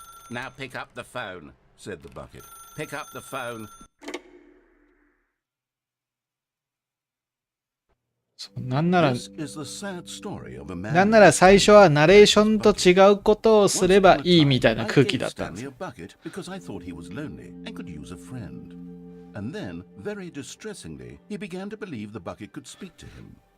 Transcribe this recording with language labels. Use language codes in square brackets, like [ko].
[en] Now pick up the phone, said the bucket. Pick up the phone. [ja] なんなら [en] This is the sad story of a man. [ja] なんなら最初はナレーションと違うことをすればいいみたいな空気だったんです。 [en] I gave Stanley a bucket because I thought he was lonely and could use a friend. And then, very distressingly, he began to believe the bucket could speak to him.